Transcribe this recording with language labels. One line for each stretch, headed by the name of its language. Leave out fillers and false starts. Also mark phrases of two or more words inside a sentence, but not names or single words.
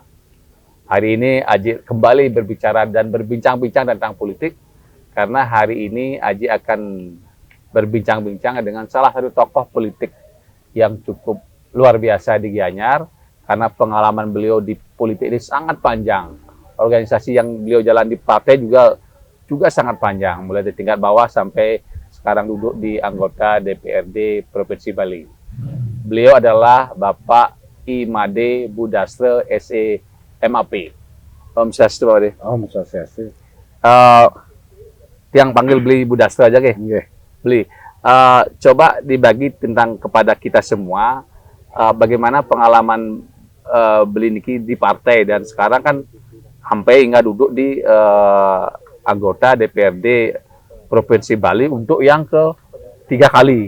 Indonesian: Hari ini Haji kembali berbicara dan berbincang-bincang tentang politik, karena hari ini Haji akan berbincang-bincang dengan salah satu tokoh politik yang cukup luar biasa di Gianyar, karena pengalaman beliau di politik ini sangat panjang. Organisasi yang beliau jalan di partai juga sangat panjang, mulai dari tingkat bawah sampai sekarang duduk di anggota DPRD Provinsi Bali. Beliau adalah Bapak Imade Budastra SE MAP.
Balinese: Om Swastiastu, Pak Ade. Om Swastiastu.
Indonesian: Yang panggil beli Budastra aja, ke? Yeah. Beli. Coba dibagi tentang kepada kita semua, bagaimana pengalaman
Balinese: beli niki
Indonesian: di partai, dan sekarang kan sampai hingga duduk di anggota DPRD Provinsi Bali untuk yang ke-3 kali.